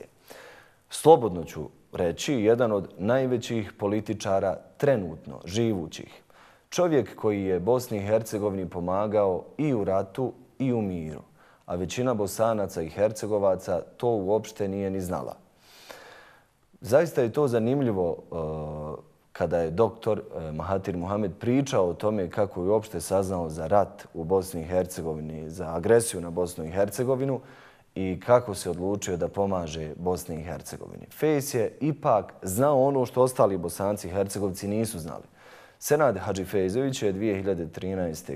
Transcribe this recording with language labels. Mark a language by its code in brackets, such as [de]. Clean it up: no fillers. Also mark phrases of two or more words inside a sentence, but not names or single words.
[bs] Slobodno ću reći, jedan od najvećih političara trenutno živućih. Čovjek koji je Bosni i Hercegovini pomagao i u ratu i u miru, a većina Bosanaca i Hercegovaca to uopšte nije ni znala. Zaista je to zanimljivo kada je dr. Mahathir Mohamad pričao o tome kako je uopšte saznao za rat u Bosni i Hercegovini, za agresiju na Bosnu i Hercegovinu i kako se odlučio da pomaže Bosni i Hercegovini. Fejs je ipak znao ono što ostali Bosanci i Hercegovci nisu znali. Senad Hadžifejzović je 2013.